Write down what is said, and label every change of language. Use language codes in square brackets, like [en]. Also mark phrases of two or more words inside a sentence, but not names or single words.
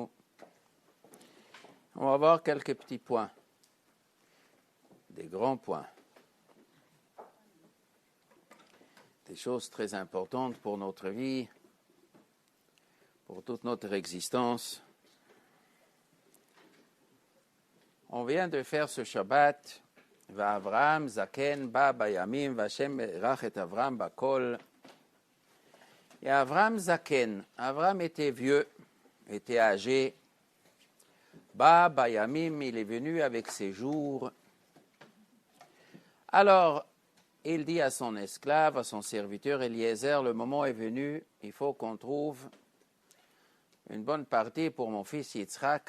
[fr] On va voir quelques petits points, des grands points, des choses très importantes pour notre vie, pour toute notre existence. On vient de faire ce Shabbat, [he] ואברהם זקן בא בימים וה׳ ברך את אברהם בכל. [fr] Et Avraham Zaken, Avraham était vieux, était âgé. [he] בא בימים, [fr] il est venu avec ses jours. Alors, il dit à son esclave, à son serviteur Eliezer, le moment est venu, il faut qu'on trouve une bonne partie pour mon fils Yitzhak.